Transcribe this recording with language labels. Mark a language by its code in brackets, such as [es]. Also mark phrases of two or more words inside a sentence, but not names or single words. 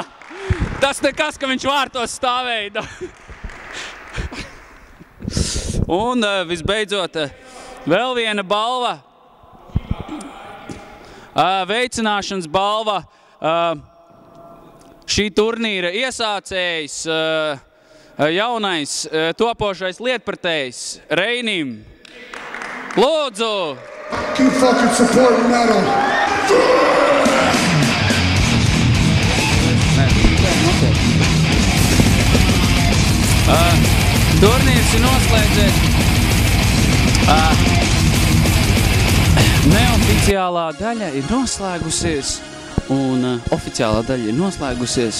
[lv] Tas nekas, ka viņš vārtos stāvēja. Un visbeidzot, vēl viena balva. Veicināšanas balva šī turnīra iesācējs, jaunais topošais lietpratējs Reinim. Lūdzu! [en] Keep fucking supporting metal! [lv] Turnīrs ir noslēdzies. Neoficiālā daļa ir noslēgusies un oficiālā daļa ir noslēgusies.